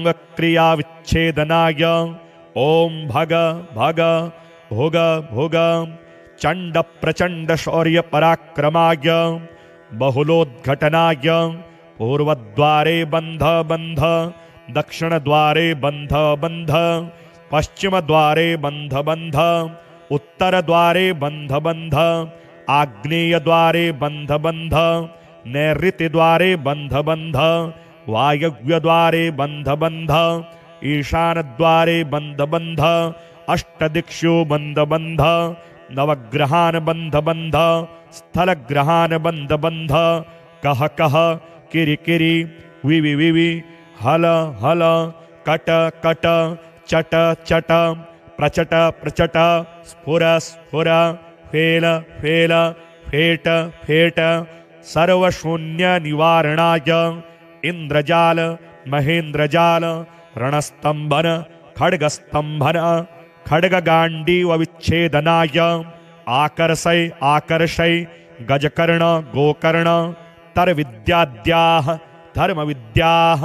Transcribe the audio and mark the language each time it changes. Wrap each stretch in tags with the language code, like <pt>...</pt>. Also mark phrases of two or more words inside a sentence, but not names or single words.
<sa>क्रिया विच्छेदनाय ओम भग भग भुग भुग चंड प्रचंड शौर्य पराक्रमाय बहुलोद्घटनाय पूर्वद्वारे बंध बंध दक्षिण द्वारे बंध बंध पश्चिम द्वारे बंध बंध उत्तर द्वारे बंध बंध आग्नेयद्वारे बन्ध बन्ध, नैऋत्यद्वारे बन्ध बन्ध, वायव्यद्वारे बन्ध बन्ध, ईशानद्वारे बन्ध बन्ध, अष्टदिक्षु बन्ध बन्ध, नवग्रहान् बन्ध बन्ध, स्थलग्रहान् बन्ध बन्ध, कह कह किरि किरि, विवि विवि, हल हल, कट कट, चट चट, प्रचट प्रचट, स्फुर स्फुर, फेल फेल, फेट फेट, सर्वशून्य निवारणाय इंद्रजाल महेंद्रजाल, रणस्तंभन खड्गस्तंभन, खड्गगांडीव विच्छेदनाय, आकर्षय आकर्षय, गजकर्ण गोकर्ण, तरविद्याद्याः धर्मविद्याः,</sa>